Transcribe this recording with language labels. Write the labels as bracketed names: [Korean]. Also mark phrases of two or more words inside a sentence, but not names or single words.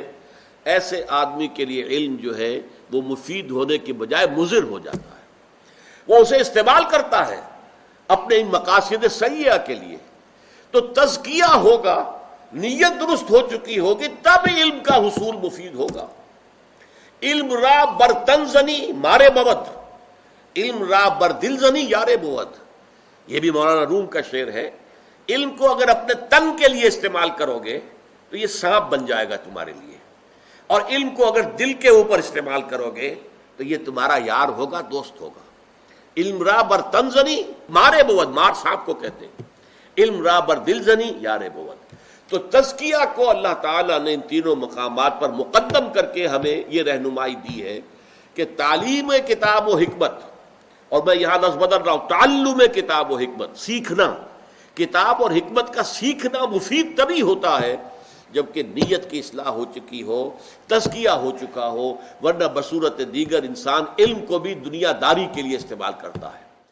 [Urdu] ایسے آدمی کے لیے علم جو ہے وہ مفید ہونے کی بجائے مضر ہو جاتا ہے، وہ اسے استعمال کرتا ہے اپنے ان مقاصد سیئہ کے لیے۔ تو تزکیہ ہوگا، نیت درست ہو چکی ہوگی، تب علم کا حصول مفید ہوگا۔ [Persian] علم را بر تن زنی مارے بود، علم را بر دل زنی یار بود، [Urdu] یہ بھی مولانا روم کا شعر ہے۔ علم کو اگر اپنے تن کے لیے استعمال کرو گے تو یہ سانپ بن جائے گا تمہارے لیے، اور علم کو اگر دل کے اوپر استعمال کرو گے تو یہ تمہارا یار ہوگا، دوست ہوگا۔ [Persian] علم را بر تن زنی مارے بود، [Urdu] مار سانپ کو کہتے ہیں، [Persian] علم را بر دل زنی یار بود۔ [Urdu] تو تزکیہ کو اللہ تعالیٰ نے ان تینوں مقامات پر مقدم کر کے ہمیں یہ رہنمائی دی ہے کہ تعلیم کتاب و حکمت، اور میں یہاں لفظ بدل رہا ہوں، تعلم کتاب و حکمت، سیکھنا، کتاب اور حکمت کا سیکھنا مفید تبھی ہوتا ہے جبکہ نیت کی اصلاح ہو چکی ہو، تزکیہ ہو چکا ہو، ورنہ بصورت دیگر انسان علم کو بھی دنیا داری کے لیے استعمال کرتا ہے۔